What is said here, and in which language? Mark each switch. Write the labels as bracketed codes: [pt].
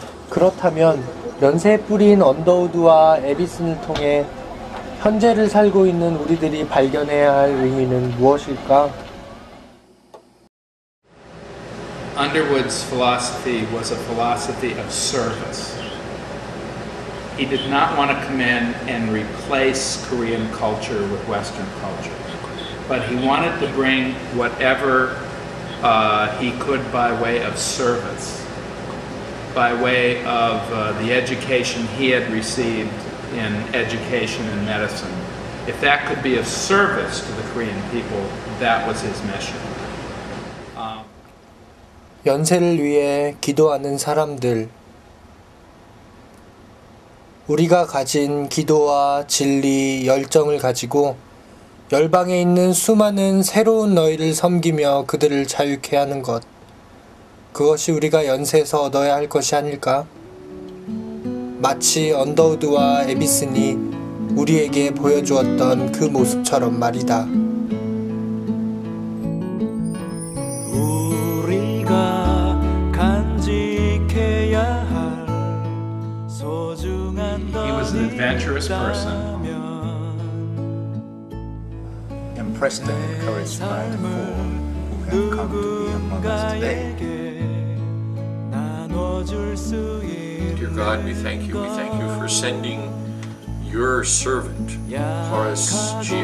[ko] 그렇다면 연세의 뿌리인 언더우드와 에비슨을 통해 현재를 살고 있는 우리들이 발견해야 할 의미는 무엇일까? [en] Underwood's philosophy was a philosophy of service. He did not want to come in and replace Korean culture with Western culture, but he wanted to bring whatever he could by way of service, by way of the education he had received in education and medicine. If that could be of service to the Korean people, that was his mission. [ko] 연세를 위해 기도하는 사람들, 우리가 가진 기도와 진리, 열정을 가지고 열방에 있는 수많은 새로운 너희를 섬기며 그들을 자유케 하는 것, 그것이 우리가 연세에서 얻어야 할 것이 아닐까? 마치 언더우드와 에비슨이 우리에게 보여주었던 그 모습처럼 말이다. 우리가 간직해야 할 소중한 [en] He was an adventurous person. Impressed and encouraged by the four who have come to be among us today. Dear God, we thank you. We thank you for sending your servant, Horace G.